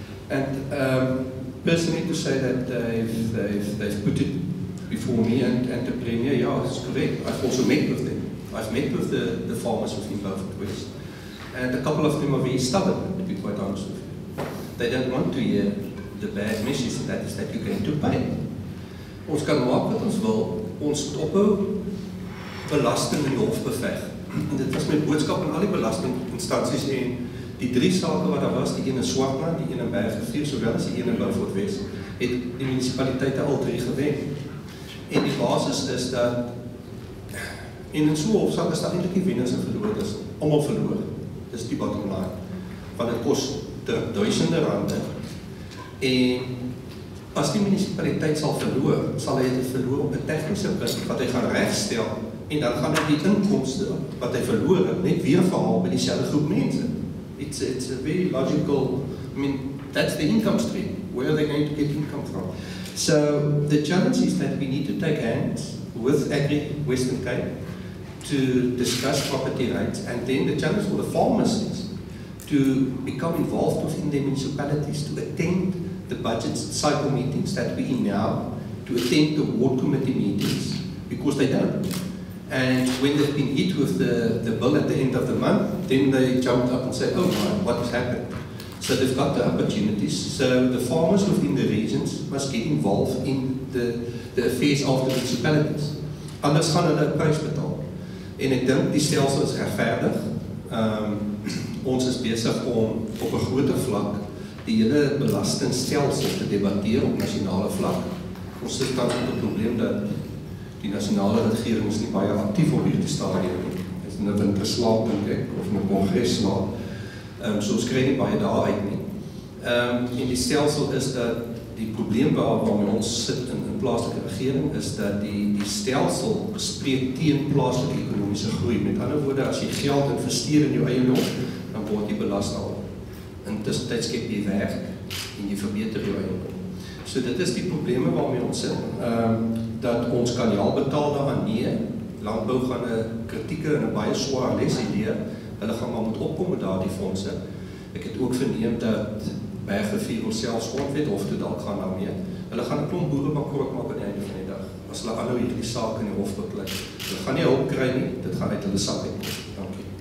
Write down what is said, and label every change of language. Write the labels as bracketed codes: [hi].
[en] And personally to say that they've put it before me and the Premier, yeah, it's correct. I've also met with them. I've met with the farmers within Beaufort West. And a couple of them are very stubborn, to be quite honest with you. They don't want to hear the bad message, and that is that you're going to pay. [af] Ons kan maak wat ons wil, ons moet ophou belasting in die hof beveg. En dit was my boodskap aan al die belastinginstansies en die drie sake wat daar was, die een in Swartland, die een in Bergrivier, sowel as die een in Beaufort West, het die munisipaliteite al drie gewen. En die basis is dat en in so'n hofsaak is daar eintlik nie wenners en verloorders, allemaal verloor. Dis die bottom line. Want het kost duisende rande. En as die munisipaliteit sal verloor, sal hy dit verloor op 'n tegniese punt wat hy gaan regstel en dan gaan hy die inkomste wat hy verloor het net weer verhaal by dieselfde groep mense. [en] It's a very logical, I mean, that's the income stream. Where are they going to get income from? So the challenge is that we need to take hands with Agri Western Cape to discuss property rights, and then the challenge for the farmers is to become involved within the municipalities, to attend the budget cycle meetings that we're in now, to attend the ward committee meetings, because they don't. And when they've been hit with the bill at the end of the month, then they jumped up and say, oh my, what has happened? So they've got the opportunities. So the farmers within the regions must get involved in the affairs of the municipalities. [af] Anders gaan hulle 'n prys betaal. En ek dink die stelsel is regverdig. Ons is besig om op 'n groter vlak die hele belastingstelsel te debatteer op nasionale vlak. Ons sit tans met 'n probleem dat die nasionale regering is nie baie aktief op hierdie stadium nie. Dit is nou winter slaap, dink ek, of 'n kongres slaap. So ons kry nie baie daar uit nie. En die stelsel is dat die probleem waarmee ons sit in plaaslike regering is dat die stelsel spreek teen plaaslike ekonomiese groei. Met ander woorde, as jy geld investeer in jou eiendom, dan word jy belasting. Intussen skep jy werk en jy verbeter jou eiendom. So dit is die probleme waarmee ons sit. Dat ons kan nie al betaal daaraan nie. Landbou gaan 'n kritieke en 'n baie swaar les leer. Hulle gaan maar moet opkom met daardie fondse. Ek het ook verneem dat Bergrivier of selfs grondwet hof toe dalk gaan daarmee. Hulle gaan 'n klomp boere bankrot maak aan die einde van die dag. As hulle aanhou hierdie saak in die hof beklei. Hulle gaan nie hulp kry nie, dit gaan uit hulle sak uit. Dankie.